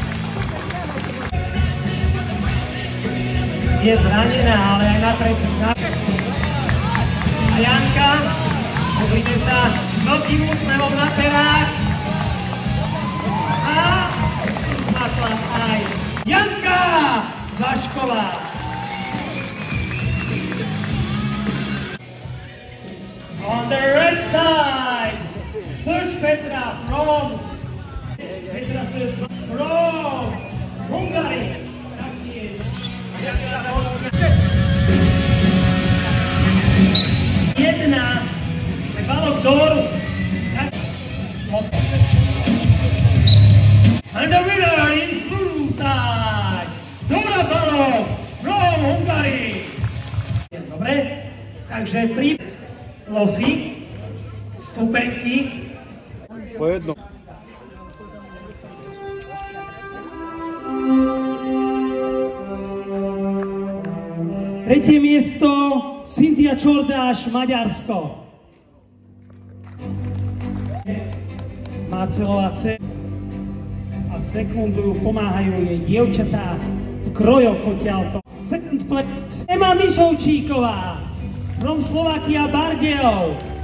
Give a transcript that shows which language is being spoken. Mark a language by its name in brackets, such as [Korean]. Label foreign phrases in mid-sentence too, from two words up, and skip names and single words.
[Slovak] Je zranená, ale aj napred. A Janka, pozrite sa, s veľkým úsmevom na perách. A naklad aj Janka Vašková. [English] On the red side, Serge Petra from Hungary. [Slovak] Jedna, Balog Dor. [English] And the winner is blue side, Dora Balogh from Hungary. [Slovak] Dobre, takže 3 losy, stupenky. Po jedno. Tretie miesto, Cynthia Čordáš, Maďarsko. Mácelová a sekundu pomáhajú jej dievčatá v krojoch odtiaľto. [English] Second place, Ema Mišovčíková from Slovakia Bardejov.